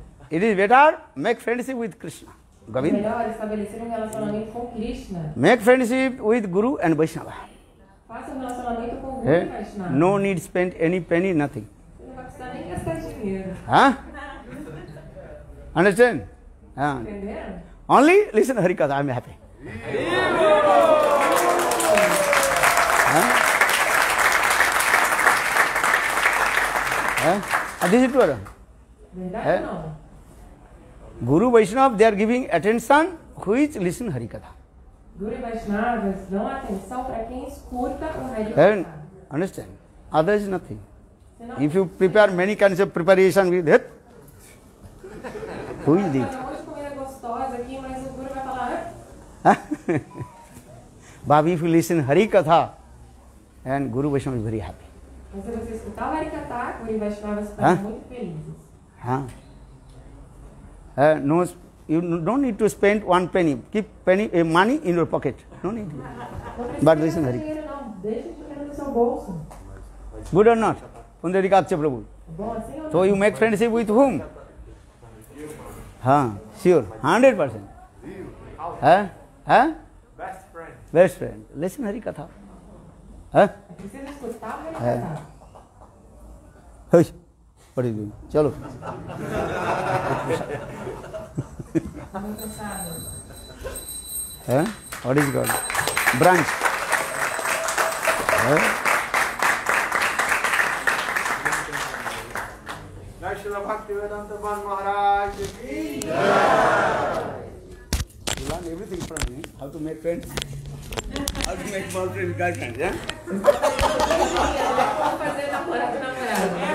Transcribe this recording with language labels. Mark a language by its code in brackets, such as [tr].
[en] It is better make friendship with Krishna, Govinda. [pt] Melhor estabelecer relacionamento com Krishna. [en] Make friendship with Guru and Vaishnava. [pt] Faça relacionamento com Guru e Vaishnava. [en] No need spend any penny, nothing. [pt] Não vai precisar nem gastar dinheiro. [en] Understand? [pt] Entenderam? [en] Only listen Harikatha, I am happy. This is true. [pt] Verdade ou não? [en] Guru Vaishnava, they are giving attention which listen Harikatha. [pt] Guru e Vaishnavas dão atenção para quem escuta o Harikatha. [en] Understand? Others nothing. If you prepare many kinds of preparation with it, who is it? [pt] Um monte de comida gostosa aqui, mas o Guru vai falar. [en] But if you listen Harikatha, and Guru Vaishnava is very happy. [pt] Mas se você escutar o Harikatha, Guru e Vaishnavas ficam muito felizes. [en] No, you don't need to spend 1 penny. Keep money in your pocket. No need. But listen Harikatha. [pt] Não, deixa dinheiro no seu bolso. [en] Good or not? Pundarikatcha Prabhu. [pt] Bom assim ou não? [en] So you make friendship with whom? Sure, 100%. Huh? Best friend. Best friend. Listen Hari Katha. Huh? [pt] Precisa escutar o É. cantar. [en] Hey, what are you doing? Chalo. [pt] Muito cansado. [en] Huh? What is it called? Branch. Huh? [hi] Jai Srila Bhaktivedanta Bhan Maharaj ki [en] You learn everything from me. How to make friends. How to make boyfriend, girlfriend, yeah? [pt] Como fazer namorado e namorada.